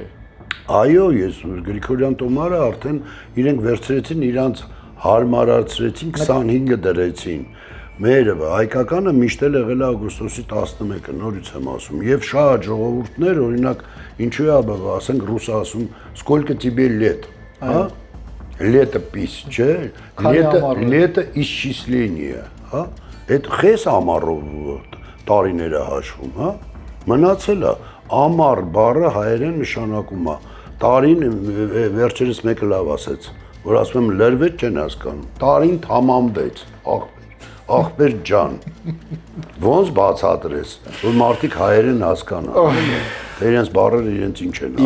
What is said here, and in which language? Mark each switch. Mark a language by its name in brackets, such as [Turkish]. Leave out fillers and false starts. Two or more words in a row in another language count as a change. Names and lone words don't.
[Armenian] Այո, ես Գրիգորյան տոմարը արդեն իրենք վերցրեցին, իրանց հարմարացրեցին, 25-ը դրեցին։ Մեր հայկականը միշտ էլ եղել է օգոստոսի 11-ը, նորից եմ ասում, եւ շատ ժողովուրդներ, օրինակ, ինչու է, ասենք ռուսը ասում, [Russian] сколько тебе лет, հա? Летопись, չէ? Лето исчисление, [Armenian] հա? Այդ խես ամառով տարիները հաշվում, հա? Մնացել է ամառ բառը հայերեն նշանակում է տարին վերջերս մեկը լավ ասեց, որ ասում եմ լրվեց չեն հասկանում, տարին թամամվեց, ախպեր ջան։ Ոնց բացատրես, որ մարդիկ հայերեն հասկանան։ Թե իրենց բառերը իրենց ինչ են